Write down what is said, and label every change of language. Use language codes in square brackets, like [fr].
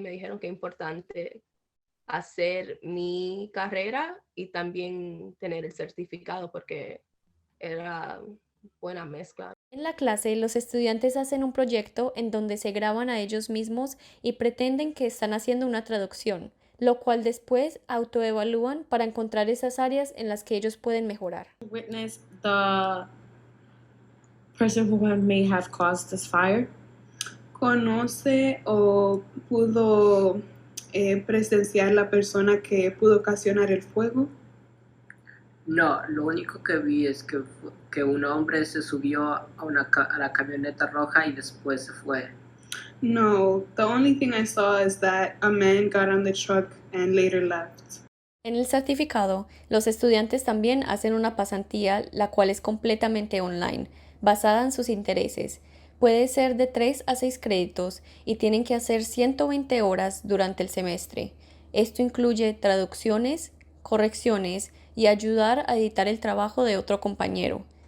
[es] Me dijeron que es importante hacer mi carrera y también tener el certificado porque era buena mezcla. En la clase, los estudiantes hacen un proyecto en donde se graban a ellos mismos y pretenden que están haciendo una traducción, lo cual después autoevalúan para encontrar esas áreas en las que ellos pueden mejorar. [en] Witness the person who may have caused this fire. [es] ¿Conoce o pudo presenciar la persona que pudo ocasionar el fuego? No, lo único que vi es que un hombre se subió a la camioneta roja y después se fue. [en] No, the only thing I saw is that a man got on the truck and later left. [es] En el certificado, los estudiantes también hacen una pasantía, la cual es completamente online, basada en sus intereses. Puede ser de 3 a 6 créditos y tienen que hacer 120 horas durante el semestre. Esto incluye traducciones, correcciones y ayudar a editar el trabajo de otro compañero.